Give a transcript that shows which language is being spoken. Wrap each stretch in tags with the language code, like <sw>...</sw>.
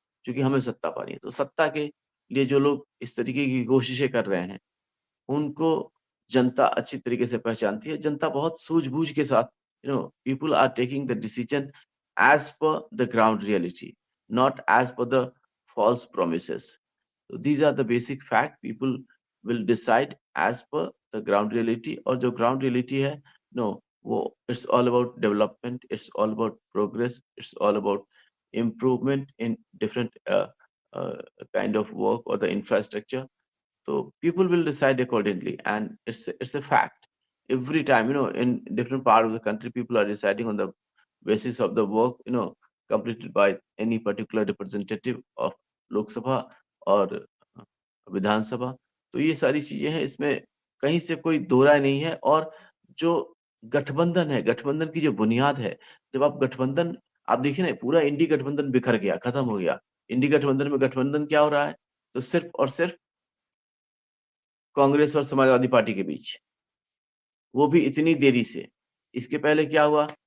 <hi>क्योंकि हमें सत्ता पानी है। तो सत्ता के लिए जो लोग इस तरीके की कोशिशें कर रहे हैं, उनको जनता अच्छी तरीके से पहचानती है। जनता बहुत सूझबूझ के साथ,</hi> <en>People are taking the decision as per the ground reality, not as per the false promises. So these are the basic fact. People will decide as per the ground reality,</en> <hi>और जो ground reality है, no, वो</hi> <en>it's all about development, it's all about progress, it's all about improvement in different uh, kind of work or the infrastructure. So people will decide accordingly, and it's a fact. Every time, in different part of the country, people are deciding on the basis of the work, completed by any particular representative of Lok Sabha</en> <hi>और विधानसभा। तो ये सारी चीज़ें हैं, इसमें कहीं से कोई दो राय नहीं है। और जो गठबंधन है, गठबंधन की जो बुनियाद है, जब आप गठबंधन, आप देखिए ना, पूरा इंडी गठबंधन बिखर गया, खत्म हो गया। इंडी गठबंधन में गठबंधन क्या हो रहा है? तो सिर्फ़ और सिर्फ़ कांग्रेस और समाजवादी पार्टी के बीच, वो भी इतनी देरी से। इसके पहले क्या हुआ?</hi>